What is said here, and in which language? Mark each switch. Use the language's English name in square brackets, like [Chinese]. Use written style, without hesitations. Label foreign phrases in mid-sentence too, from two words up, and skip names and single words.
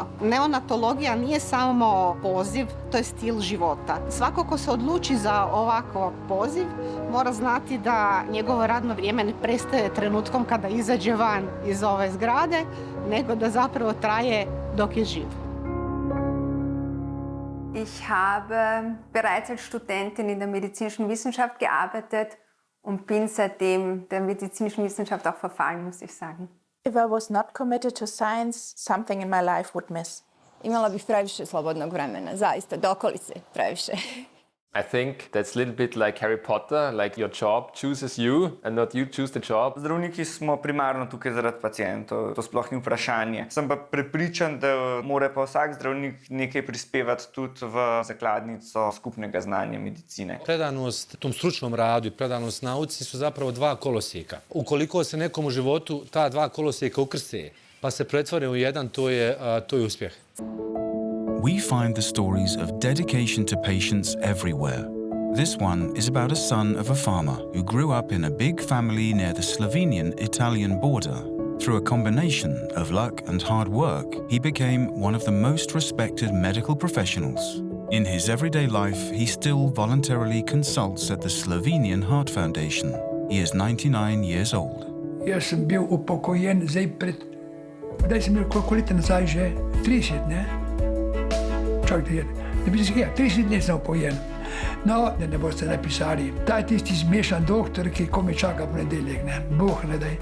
[Bosnian] Neonatologija nije samo poziv, to je stil života. Svako ko se odluči za ovakav poziv mora znati da njegovo radno vrijeme ne prestaje trenutkom kada izađe van iz ove zgrade, nego da zapravo traje dok je živ. [German] Ich habe bereits als Studentin in der medizinischen Wissenschaft gearbeitet und bin seitdem der medizinischen Wissenschaft auch verfallen, muss ich sagen. [English] If I was not committed to science, something in my life would miss. [Bosnian] Imala bih previše slobodnog vremena, zaista, dokolice previše. [English] I think that's a little bit like Harry Potter, like your job chooses you and not you choose the job. [Slovenian] Zdravniki smo primarno tukaj zaradi pacientov, to sploh ni vprašanje. Sem pa prepričan, da mora pa vsak zdravnik nekaj prispevati tudi v zakladnico skupnega znanja medicine. [Bosnian] Predanost tom stručnom radu i predanost nauci su zapravo dva kolosijeka. Ukoliko se nekom u životu ta dva kolosijeka ukrste pa se pretvore u jedan, to je uspjeh. [English] We find the stories of dedication to patients everywhere. This one is about a son of a farmer who grew up in a big family near the Slovenian-Italian border. Through a combination of luck and hard work, he became one of the most respected medical professionals. In his everyday life, he still voluntarily consults at the Slovenian Heart Foundation. He is 99 years old. [Slovenian] Jaz sem bil upokojen kdaj sem bil koliko leta nazaj že? 30, ne? Čakajte, 30 let sem upokojen. No, da ne boste napisali, ta je tisti zmešan doktor, ki komaj čaka v nedeljek, ne? Bog ne daj.